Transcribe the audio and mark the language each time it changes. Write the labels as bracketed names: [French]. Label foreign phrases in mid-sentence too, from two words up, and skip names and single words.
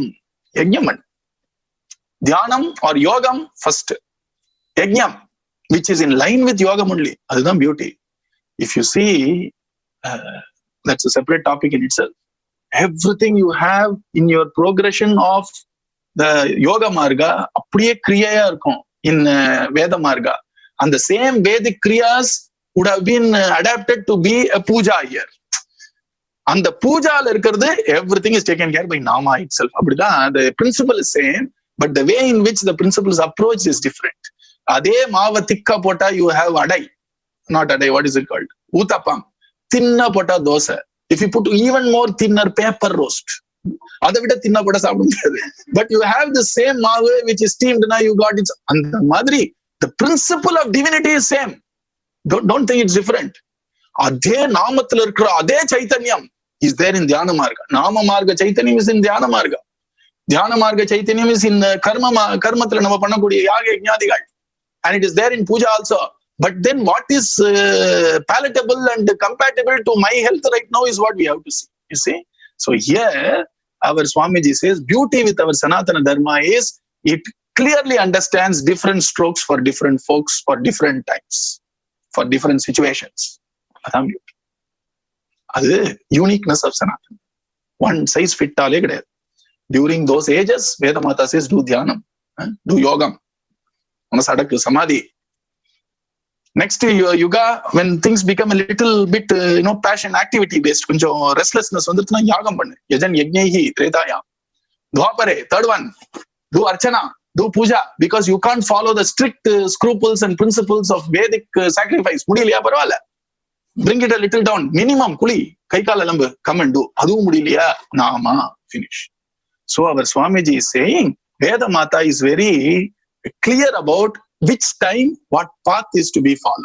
[English] Yajnam. Dhyanam or yogam first. Yajnam, which is in line with yogam only. That's the beauty. If you see, that's a separate topic in itself. Everything you have in your progression of the yoga marga, [Tamil] அப்படியே க்ரியையா இருக்கும் [English] in Veda marga. And the same Vedic kriyas would have been adapted to be a puja here. And the puja everything is taken care by Nama itself. The principle is same, but the way in which the principle is approached is different. [Tamil] அதே மாவ திக்கா போட்டா, [English] you have adai. Not adai, what is it called? [Tamil] ஊத்தப்பம். தின்னா போட்டா தோசை. [English] If you put even more thinner, paper roast. But you have the same maave which is steamed, now you got it. And the madri, the principle of divinity is same. Don't think it's different. [Tamil] அதே நாமத்தில் இருக்கற அதே சைதன்யம் [English] is there in Dhyana Marga. Nama Marga Chaitanyam is in Dhyana Marga. Dhyana Marga Chaitanyam is in [Tamil] கர்மத்தில நாம பண்ணக்கூடிய யாக யஞ்ஞாதிகள். [English] And it is there in puja also. But then what is palatable and compatible to my health right now is what we have to see. You see? So here, our Swamiji says, beauty with our Sanatana Dharma is, it clearly understands different strokes for different folks, for different times, for different situations. That's the uniqueness of Sanatana. One size fit all. During those ages, Vedamata says, do dhyanam, do yogam, [Tamil] மனசடக்கு சமாதி. [English] Next Yuga, when things become a little bit, passion, activity based, restlessness, [Tamil] யாகம் பண்ணு. [Sanskrit] यजन् यज्ञैः त्रेतया. Dwapare, [English] third one, do archana, do puja, because you can't follow the strict scruples and principles of Vedic sacrifice. [Tamil] முடிலியா பரவால. [English] Bring it a little down. Minimum, [Tamil] குளி, கைகால அலம்பு, [English] come and do. [Tamil] அது முடிலியா, [English] nama, finish. So our Swamiji is saying, Vedamata is very clear about which time, what path is to be followed.